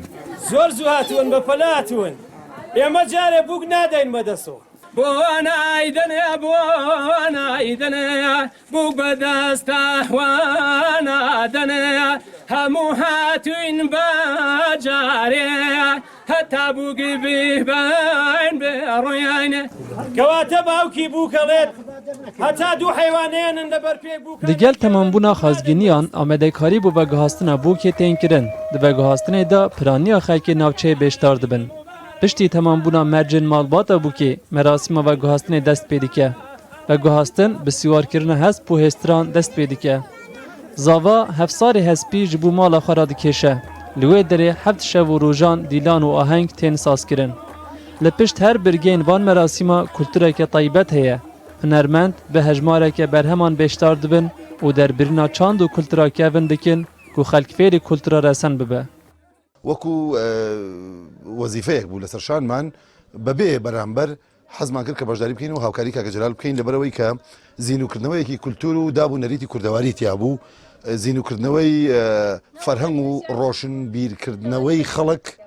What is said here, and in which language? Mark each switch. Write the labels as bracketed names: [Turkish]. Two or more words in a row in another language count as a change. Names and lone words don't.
[Central Kurdish] زۆر زوو هاتوون بە پەلاتون ئێمە جارێ بووک نادەین بەدەسەوە بۆ نایدەنێ بۆ نایدەنێ بووک بەدەستە وانادەنێ هەموو هاتوین بەجارێ هەتا بووگی بیبین بێڕویانێ کەواتە باوکی بووکەڵێت هەتا دوو حەیوانەیەنن لەبەر پێی بووکە [Kurdish] Digel temambûna xwazgîniyan amedekarî bû veguhastina bûkê tên kirin. Di veguhastinê de piraniya xelkê navçeyê bêşdar dibin. Piştî temambûna mercên malbata bûkê merasîma veguhastinê dest pê dike. Veguhastin bi sîwarkirina hesp û hêstiran dest pê dike. Zava hevsarê hespî ji bo mala xwe ra dikêşe. Li wê derê heft şev û rojan dîlan û aheng tên sazkirin. Li pişt her birgên van merasîma kultureke taybet heye. Hunermend bi hejmareke berheman bêşdar dibin û derbirîna çand û kultura kevin dikin ku xelkfêrê kultura resen bibe. [Central Kurdish] وەکو وەزیفەیەک بوو لەسەر شانمان بەبێ بەرامبەر حەزمان کرد کە بەشداری بکەین و هاوکاری کاکە جەلال بکەین لەبەرەوەی کە زینوکردنەوەیەکی کولتور و دابوونەریتی کوردەواری تیا بوو زینوکردنەوەی فەرهەنگ و ڕۆشن بیرکردنەوەی خەڵک